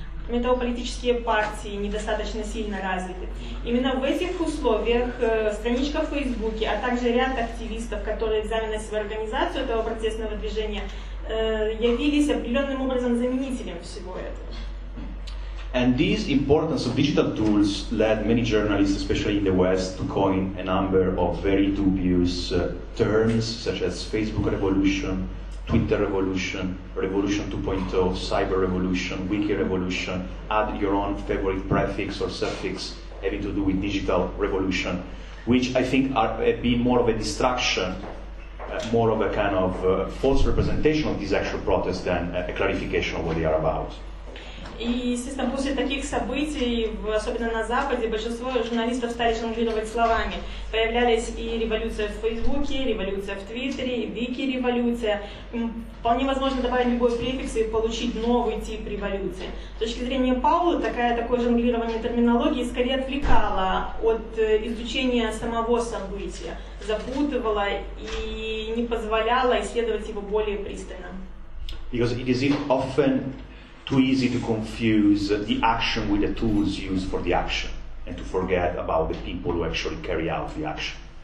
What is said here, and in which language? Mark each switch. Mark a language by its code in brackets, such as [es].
[ru] Кроме того, политические партии недостаточно сильно развиты. Именно в этих условиях страничка в Фейсбуке, а также ряд активистов, которые взяли на себя организацию этого протестного движения, явились определенным образом заменителем всего этого. [en] And this importance of digital tools led many journalists, especially in the West, to coin a number of very dubious terms, such as Facebook revolution, Twitter revolution, Revolution 2.0, Cyber Revolution, Wiki Revolution, add your own favorite prefix or suffix having to do with digital revolution, which I think are being more of a distraction, more of a kind of false representation of these actual protests than a clarification of what they are about. [ru] И, естественно, после таких событий, особенно на Западе, большинство журналистов стали жонглировать словами. Появлялись и революция в Фейсбуке, революция в Твиттере, Вики-революция. Вполне возможно добавить любой префикс и получить новый тип революции. С точки зрения Паоло, такое жонглирование терминологии скорее отвлекало от изучения самого события, запутывало и не позволяло исследовать его более пристально. [en] Because it is often too easy to confuse the action with the tools used for the action and to forget about the people who actually carry out the action.